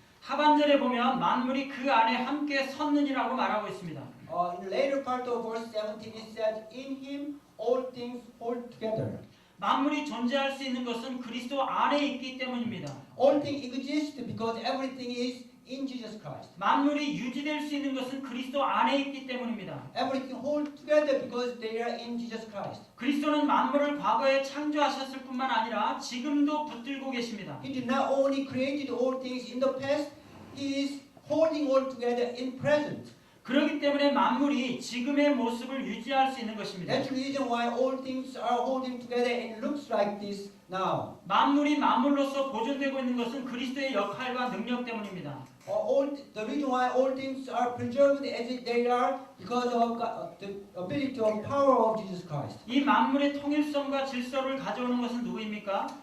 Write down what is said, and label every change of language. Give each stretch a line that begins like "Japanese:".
Korean: 하반절에 보면 만물이 그 안에 함께 섰느니라고 말하고 있습니다.
English: In the later part of verse 17, it says, "In Him all things hold together."
Korean: 만물이 존재할 수 있는 것은 그리스도 안에 있기 때문입니다.
English: All things exist because everything is in Jesus Christ.
Korean: 만물이 유지될 수 있는 것은 그리스도 안에 있기 때문입니다.
English: Everything hold together because they are in Jesus Christ.
Korean: 그리스도는 만물을 과거에 창조하셨을 뿐만 아니라 지금도 붙들고 계십니다.
English: He did not only created all things in the past, He is holding all together in present.
Korean: 그렇기 때문에 만물이 지금의 모습을 유지할 수 있는 것입니다.
English: That's the reason why all things are holding together and looks like this now.
Korean: 만물이 만물로서 보존되고 있는 것은 그리스도의 역할과 능력 때문입니다.
English: The reason why all things are preserved as they are because of the ability or power of Jesus Christ.
Korean: 이 만물의 통일성과 질서를 가져오는 것은 누구입니까?